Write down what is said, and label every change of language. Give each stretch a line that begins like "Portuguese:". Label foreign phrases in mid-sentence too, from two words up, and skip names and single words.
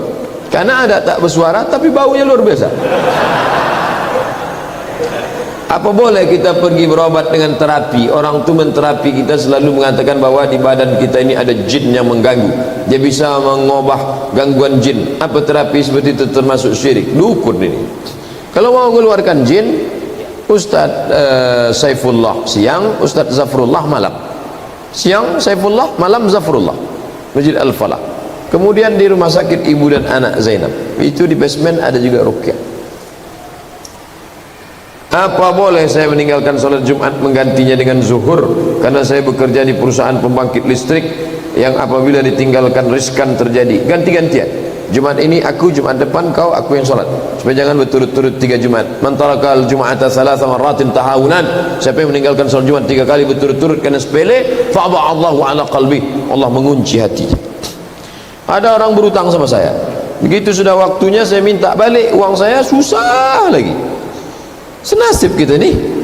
Indonesian: Karena ada tak bersuara tapi baunya luar biasa. Apa boleh kita pergi berobat dengan terapi? Orang tu menterapi kita selalu mengatakan bahwa di badan kita ini ada jin yang mengganggu. Dia bisa mengubah gangguan jin. Apa terapi seperti itu termasuk syirik? Dukun ini. Kalau mau mengeluarkan jin, Ustaz Saifullah siang, Ustaz Zafrullah malam. Siang Saifullah, malam Zafrullah. Masjid Al-Falah. Kemudian di rumah sakit ibu dan anak Zainab. Itu di basement ada juga ruqyah. Apa boleh saya meninggalkan sholat Jumat menggantinya dengan zuhur karena saya bekerja di perusahaan pembangkit listrik yang apabila ditinggalkan riskan terjadi? Ganti-gantian. Jumat ini aku, Jumat depan kau, aku yang sholat, supaya jangan berturut-turut 3 Jumat.
Arabic: من ترك الجمعة ثلاث مرات تهاونا,
Indonesian: siapa yang meninggalkan sholat Jumat 3 kali berturut-turut karena sepele,
Arabic: فطبع الله على قلبي,
Indonesian: Allah mengunci hati. Ada orang berutang sama saya, begitu sudah waktunya saya minta balik uang saya, susah lagi. Senasib kita ni.